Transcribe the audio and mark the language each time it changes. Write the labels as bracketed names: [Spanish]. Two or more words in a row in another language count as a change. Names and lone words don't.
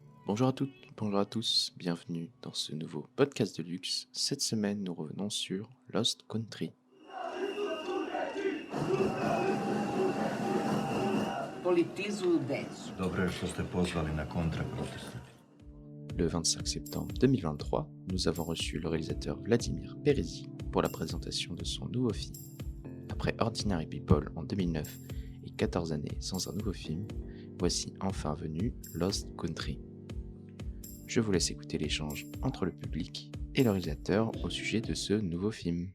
[French] Bonjour à toutes, bonjour à tous, bienvenue dans ce nouveau podcast de luxe. Cette semaine, nous revenons sur Lost Country. [Serbian] Politizu decu. Dobro je što ste pozvali na kontraproteste. [French] Le 25 septembre 2023, nous avons reçu le réalisateur Vladimir Perezi pour la présentation de son nouveau film. Après Ordinary People en 2009 et 14 années sans un nouveau film, voici enfin venu Lost Country. Je vous laisse écouter l'échange entre le public et le réalisateur au sujet de ce nouveau film.